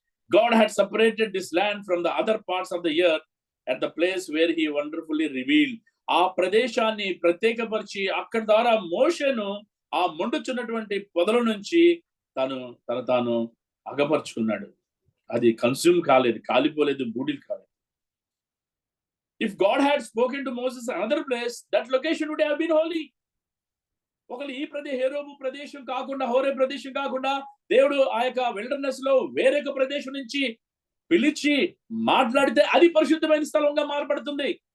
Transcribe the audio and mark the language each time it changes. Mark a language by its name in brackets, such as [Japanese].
[English] God had separated this land from the other parts of the earth at the place where he wonderfully revealed. [Telugu] ఆ ప్రదేశాన్ని ప్రత్యేకపరిచి అక్కడ ద్వారా మోషేను ఆ మండుచున్నటువంటి పొదల నుంచి తాను అగపరుచుకున్నాడు. అది కన్స్యూమ్ కాలేదు, కాలిపోలేదు, బూడిలు కాలేదు. [English] If God had spoken to Moses another place, that location would have been holy. [Telugu] ఒకళ్ళు ఈ హేరోబు ప్రదేశం కాకుండా, [English] హోరే ప్రదేశం కాకుండా [Telugu] దేవుడు ఆ యొక్క విల్డర్నెస్ లో వేరొక ప్రదేశం నుంచి పిలిచి మాట్లాడితే అది పరిశుద్ధమైన స్థలంగా మారబడుతుంది.